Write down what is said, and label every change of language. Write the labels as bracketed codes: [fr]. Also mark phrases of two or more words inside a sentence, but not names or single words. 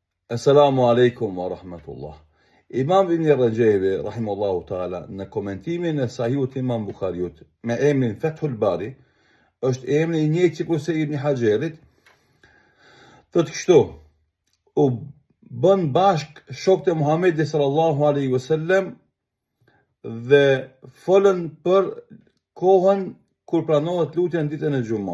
[ar] السلام عليكم ورحمة الله. [sq] Imam Ibn Rajabi, [ar] رحمه الله تعالى, [sq] në komentimin e Sahihut Imam Bukhariut, me emrin Fathul Bari, është emri I njëjtë si kurse Ibn Hajarit, thotë kështu: u bën bashk shokët e Muhamedit [ar] صلى الله عليه وسلم [sq] dhe folën për kohën kur pranohet lutja në ditën e xumë.